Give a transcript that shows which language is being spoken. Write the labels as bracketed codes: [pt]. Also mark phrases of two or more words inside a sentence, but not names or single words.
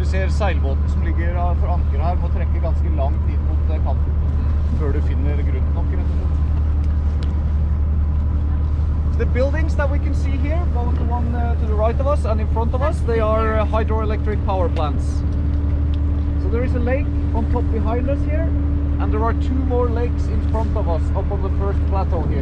[no] seilbåten som ligger for anker her må trekke ganske langt inn mot kanten før du finner grunnen nok, rett og slett. [en] The buildings that we can see here, both the one to the right of us and in front of us, they are hydroelectric power plants. So there is a lake on top behind us here, and there are 2 more lakes in front of us up on the first plateau here.